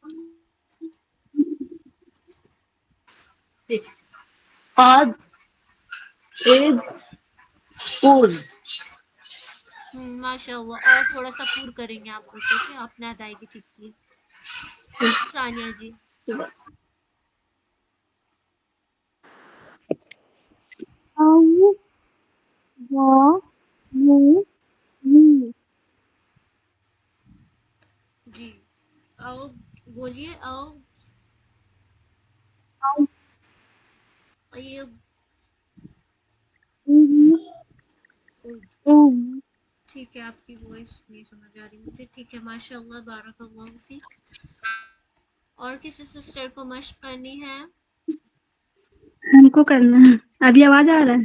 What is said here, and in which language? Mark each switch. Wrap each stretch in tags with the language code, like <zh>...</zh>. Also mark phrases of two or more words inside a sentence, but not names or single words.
<ar>عد، عید، عود.</ar> <ur>ماشاء اللہ. اور تھوڑا سا پور کریں گے آپ بس، اوکے، آپ نے ادائیگی ٹھیک کی. ثانیہ جی. او، وا، مو، می. جی او بولیے. او او، ایب ٹھیک ہے، آپ کی وائس نہیں سمجھ آ رہی مجھے. ٹھیک ہے، ماشاء اللہ،</ur> <ar>بارک اللہ فیک.</ar> <ur>اور کسی سسٹر کو مشق کرنی ہے؟ ہم کو کرنا ہے. ابھی آواز آ رہا ہے؟</ur>